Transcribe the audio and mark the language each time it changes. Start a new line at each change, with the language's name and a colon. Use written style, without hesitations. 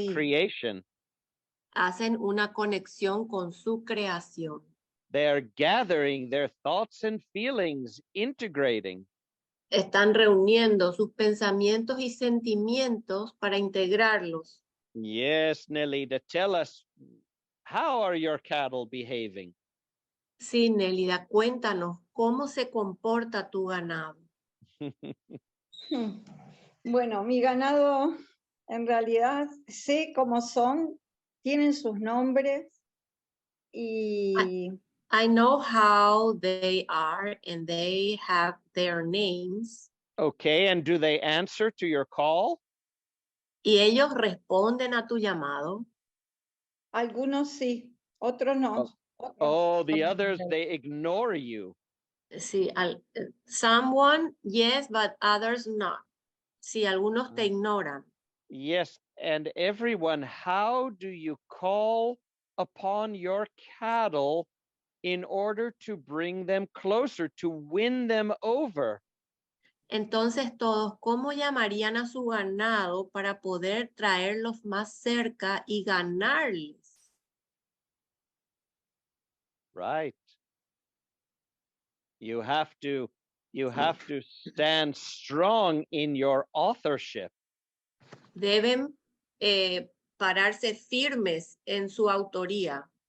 Spanish: sí.
English: creation.
Spanish: Hacen una conexión con su creación.
English: They're gathering their thoughts and feelings, integrating.
Spanish: Están reuniendo sus pensamientos y sentimientos para integrarlos.
English: Yes, Nelida, tell us, how are your cattle behaving?
Spanish: Sí, Nélida, cuéntanos cómo se comporta tu ganado. Bueno, mi ganado en realidad sé cómo son, tienen sus nombres y
English: I know how they are and they have their names. Okay, and do they answer to your call?
Spanish: Y ellos responden a tu llamado. algunos sí, otros no.
English: Oh, the
Spanish: Otros
English: others,
Spanish: no.
English: they ignore you. Sí, someone, yes, but others not.
Spanish: Sí, algunos te ignoran.
English: Yes, and everyone, how do you call upon your cattle in order to bring them closer, to win them over?
Spanish: Entonces todos, ¿cómo llamarían a su ganado para poder traerlos más cerca y ganarles?
English: Right. You have to stand strong in your authorship.
Spanish: Deben pararse firmes en su autoría,